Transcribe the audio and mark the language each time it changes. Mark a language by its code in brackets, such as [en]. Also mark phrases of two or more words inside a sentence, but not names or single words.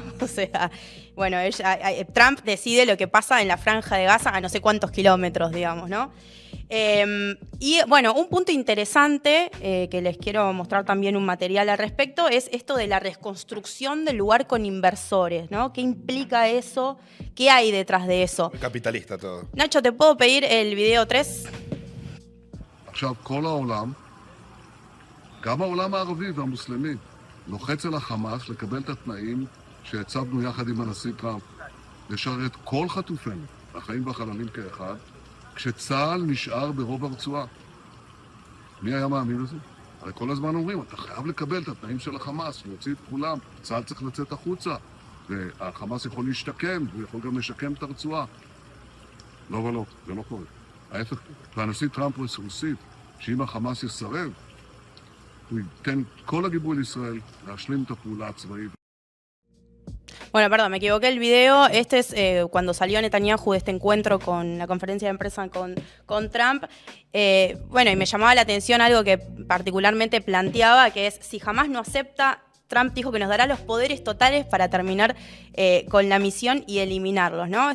[es] O sea, bueno, Trump decide lo que pasa en la franja de Gaza a no sé cuántos kilómetros, digamos, ¿no? Y bueno, un punto interesante que les quiero mostrar también un material al respecto es esto de la reconstrucción del lugar con inversores, ¿no? ¿Qué implica eso? ¿Qué hay detrás de eso? Muy capitalista todo. Nacho, ¿te puedo pedir el video 3? [he] עכשיו, כל העולם, גם העולם הערבי והמוסלמי, לוחץ על החמאס לקבל את התנאים שהצבנו יחד עם הנשיא טראמפ, לשרת כל חטופינו, החיים והחללים כאחד, כשצה"ל נשאר ברוב הרצועה. מי היה מאמין לזה? הרי כל הזמן אומרים, אתה חייב לקבל את התנאים של החמאס, להוציא את כולם, צה"ל צריך לצאת החוצה, והחמאס יכול להשתקם, הוא יכול גם לשקם את הרצועה. לא ולא, זה לא קורה. ההפך, והנשיא טראמפ הוסיף שאם החמאס יסרב, הוא ייתן כל הגיבוי לישראל להשלים את הפעולה הצבאית. [es] Bueno, perdón, me equivoqué el video. Este es cuando salió Netanyahu de este encuentro con la conferencia de prensa con Trump. Bueno, y me llamaba la atención algo que particularmente planteaba, que es, si jamás no acepta, Trump dijo que nos dará los poderes totales para terminar con la misión y eliminarlos, ¿no?